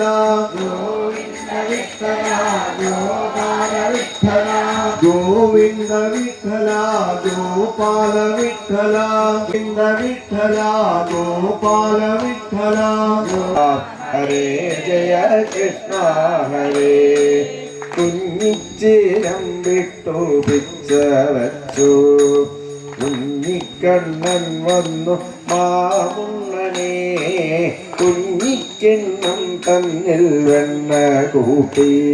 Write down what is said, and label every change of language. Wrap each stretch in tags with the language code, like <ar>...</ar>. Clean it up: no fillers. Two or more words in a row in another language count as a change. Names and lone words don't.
<hi>गोविंद विठ्ठल गोपाल विठ्ठल गोविंद विठ्ठल गोपाल विठ्ठल गोविंद विठ्ठल गोपाल विठ्ठल हरे जय कृष्ण हरे</hi> <ml>കുഞ്ഞിച്ചിരം വിട്ടു പിച്ച വച്ചു കുഞ്ഞിക്കണ്ണൻ വന്നു മാമുണ്ണനെ കുഞ്ഞിക്കിണ്ണം തന്നിൽ വെണ്ണ കൂട്ടി</ml>